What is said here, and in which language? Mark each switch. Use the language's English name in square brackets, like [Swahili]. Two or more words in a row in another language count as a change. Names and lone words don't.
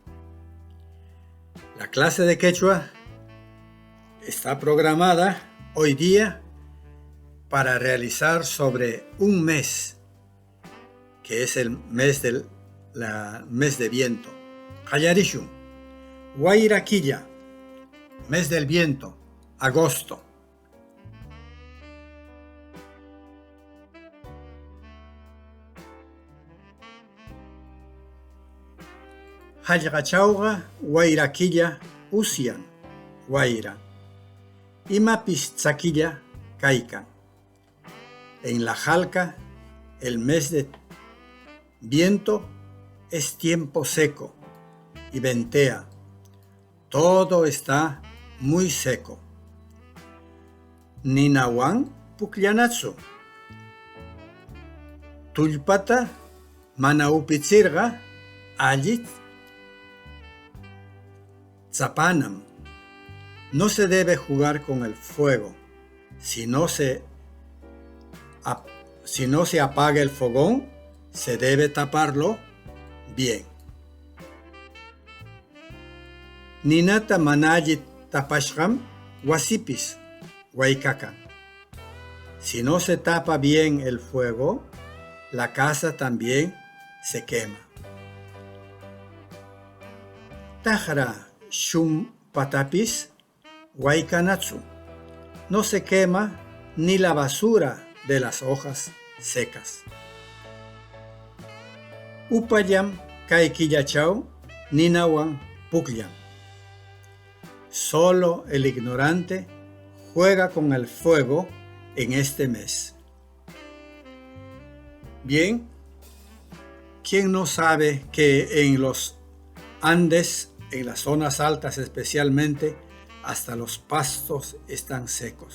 [Spanish] La clase de quechua está programada hoy día para realizar sobre un mes, que es el mes mes de viento. Hayarishun, Guairaquilla, mes del viento, agosto. [Quechua] Hallqachawqa wayraquilla usian, wayra. Imapis tsaquilla kaykan. [Spanish] En la Jalca, el mes de viento es tiempo seco y ventea. Todo está muy seco. [Quechua] Ninawan pukllanatsu. Tullpata mana upichirqa allit tzapanam. [Spanish] No se debe jugar con el fuego. Si no se apaga el fogón, se debe taparlo bien. [Quechua] Ninata manallit tapashqam wasipis waikakan. [Spanish] Si no se tapa bien el fuego, la casa también se quema. [Quechua] Tajra shumpatapis waikanatsu. [Spanish] No se quema ni la basura de las hojas secas. [Quechua] Upayam kaikillachau ninawan pukllam. [Spanish] Solo el ignorante juega con el fuego en este mes. Bien, ¿quién no sabe que en los Andes, en las zonas altas especialmente, hasta los pastos están secos?